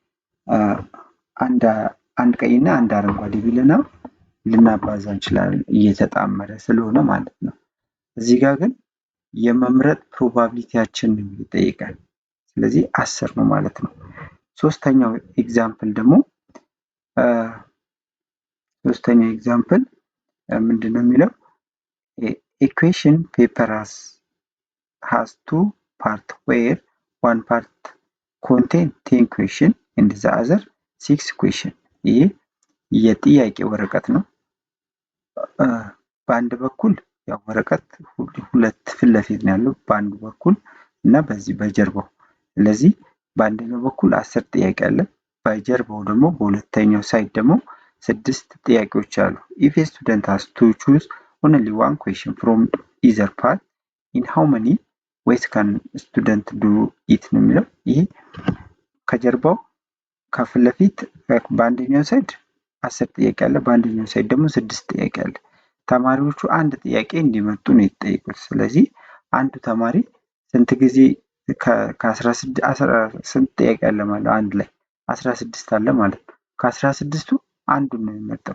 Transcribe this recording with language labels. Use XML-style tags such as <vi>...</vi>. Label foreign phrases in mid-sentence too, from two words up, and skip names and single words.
<am>አንድ ቀይና አንድ አረንጓዴ ቢለና ልናባዛ እንችላለን እየተጣመረ ስለሆነ ማለት ነው። እዚህ ጋር ግን የመምረጥ ፕሮባቢሊቲያችንን ይጠይቃል። ስለዚህ 10 ነው ማለት ነው። ሶስተኛው ኤግዛምፕል ደግሞ ምንድነው የሚለው?</am> <en>equation paper has 2 parts where one part contain 10 question and the other 6 question።</en> <am>ይሄ የጥያቄ ወረቀት ነው። በአንድ በኩል ያው ወረቀት ሁለት ፊት ለፊት ነው ያለው በአንዱ በኩል እና በዚህ በጀርባው። ስለዚህ በአንደኛው በኩል 10 ጥያቄ አለ፣ በጀርባው ደግሞ በሁለተኛው ሳይድ ደግሞ 6 ጥያቄዎች አሉ።</am> <en>if a student has to choose only one question from either part in how many ways can student do it</en> <am>ነው የሚለው። ይሄ ከጀርባው ከፊት ለፊት በአንደኛው ሳይድ 10 ጥያቄ አለ፣ በአንደኛው ሳይድ ደግሞ 6 ጥያቄ አለ። ተማሪዎቹ አንድ ጥያቄ እንዲመርጡ ነው የተጠየቁት። ስለዚህ አንዱ ተማሪ ስንት ጊዜ ስንት ጥያቄ አለ ማለት አንድ ላይ 16 አለ ማለት ነው። ከ16ቱ አንዱን ነው የሚመርጠው።</am>